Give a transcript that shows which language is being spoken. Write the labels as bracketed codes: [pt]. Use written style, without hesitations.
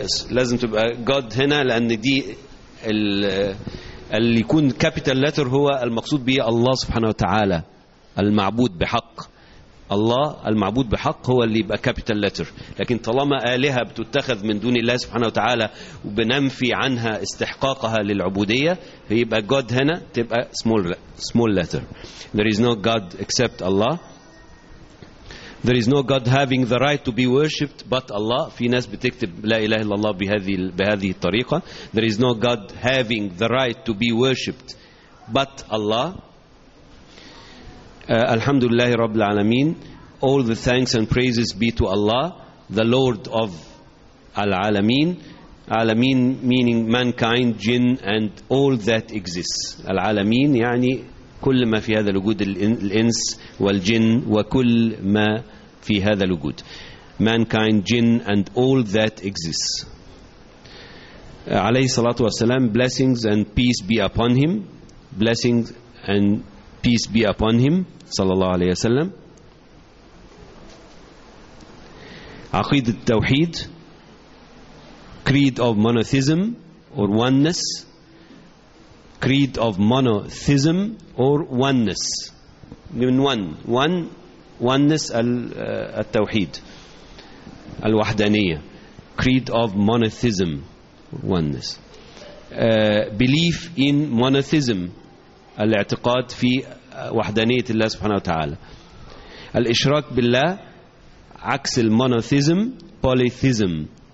[ar] لازم تبقى God هنا لأن دي اللي يكون كابيتال لتر هو المقصود به الله سبحانه وتعالى المعبود بحق الله المعبود بحق هو اللي يبقى كابيتال لتر لكن طالما آلهة بتتخذ من دون الله سبحانه وتعالى وبننفي عنها استحقاقها للعبودية فيبقى God هنا تبقى small letter [en] there is no God except Allah There is no God having the right to be worshipped but Allah. [ar] في ناس بتكتب لا إله إلا الله بهذه الطريقة. [en] There is no God having the right to be worshipped but Allah. [ar] الحمد لله رب العالمين. [en] All the thanks and praises be to Allah, the Lord of العالمين. العالمين meaning mankind, jinn and all that exists. [ar] العالمين يعني كل ما في هذا الوجود الإنس والجن وكل ما في هذا الوجود [en] mankind, jinn and all that exists [ar] عليه الصلاة والسلام [en] blessings and peace be upon him blessings and peace be upon him [ar] صلى الله عليه وسلم عقيدة التوحيد [en] creed of monotheism or oneness Creed of monotheism or oneness. [ar] من oneness التوحيد. [en] الوحدانية. Creed of monotheism. Oneness. Belief in monotheism. [ar] الاعتقاد في وحدانية الله سبحانه وتعالى. الإشراك بالله عكس المونوثيزم polytheism.